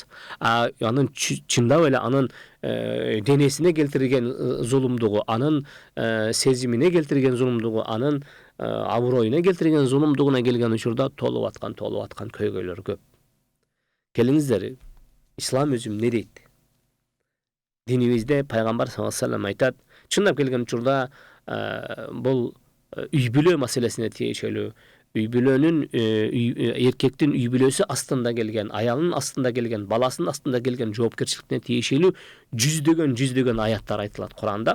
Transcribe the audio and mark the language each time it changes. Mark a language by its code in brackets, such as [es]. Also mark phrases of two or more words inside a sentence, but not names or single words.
[ky] Анын чындап эле анын денесине келтирген зулумдугу, анын сезимине келтирген зулумдугу, анын аброюна келтирген зулумдугуна келген учурда толуп аткан көйгөйлөр көп. Келиңиздер, ислам өзү эмне дейт? Динибизде пайгамбар [ar] صلى الله عليه وسلم [ky] айтат, чындап келген учурда бул үй бүлө маселесине тиешелүү, үй бүлөнүн эркектин үй бүлөсү астында келген, аялынын астында келген, баласынын астында келген жоопкерчиликине тиешелүү жүздөгөн аяттар айтылат Куранда.